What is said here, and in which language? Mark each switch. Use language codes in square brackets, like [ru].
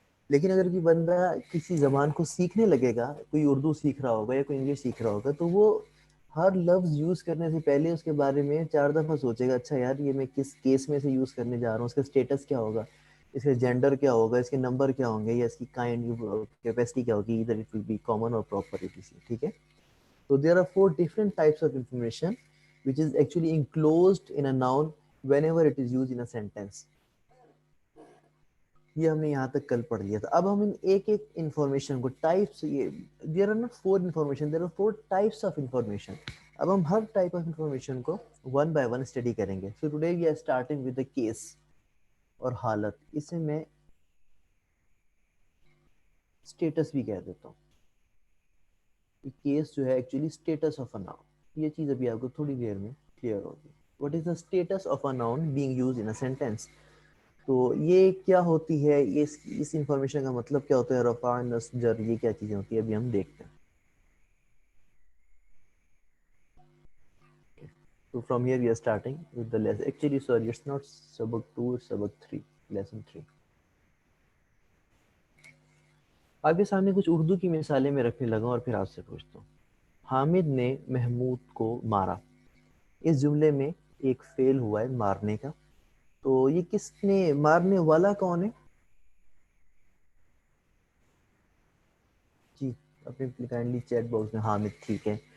[ur] لیکن اگر کوئی بندہ کسی زبان کو سیکھنے لگے گا، کوئی اردو سیکھ رہا ہوگا یا کوئی انگلش سیکھ رہا ہوگا، تو وہ ہر لفظ یوز کرنے سے پہلے اس کے بارے میں 4 دفعہ سوچے گا، اچھا یار یہ میں کس کیس میں سے یوز کرنے جا رہا ہوں، اس کا اسٹیٹس کیا ہوگا، اس کا جینڈر کیا ہوگا، اس کے نمبر کیا ہوں گے، یا اس کی کائنڈ کیپیسٹی کیا ہوگی، [en] Either it will be common or proper ایٹیسی. [ur] ٹھیک ہے. [en] So there are 4 different types of information which is actually enclosed in a noun whenever it is used in a sentence. [ur] یہ ہم نے یہاں تک کل پڑھ لیا تھا. اب ہم ان ایک ایک انفارمیشن کو ٹائپس، یہ [en] There are not 4 information, there are 4 types of information. [ur] اب ہم ہر ٹائپ آف انفارمیشن کو ون بائی ون اسٹڈی کریں گے. [en] so today we are starting with the case [ur] اور حالت. اسے میں اسٹیٹس بھی کہہ دیتا ہوں. کیس جو ہے [en] Actually status of a noun. [ur] یہ چیز ابھی آپ کو تھوڑی دیر میں کلیئر ہوگی. [en] What is the status of a noun being use in a sentence. [ur] تو یہ کیا ہوتی ہے، اس انفارمیشن کا مطلب کیا ہوتا ہے، رفع نصب جر، یہ کیا چیزیں ہوتی ہیں ابھی ہم دیکھتے ہیں. [en] So from here we are starting with the lesson. Actually sorry, it's not subject 2, it's subject 3, lesson 3. [ur] آپ کے سامنے کچھ اردو کی مثالیں میں رکھنے لگا اور پھر آپ سے پوچھتا ہوں. حامد نے محمود کو مارا. اس جملے میں ایک فعل ہوا ہے مارنے کا. تو یہ کس نے، مارنے والا کون ہے؟ جی اپنے کائنڈلی چیٹ باکس میں حامد. ٹھیک ہے.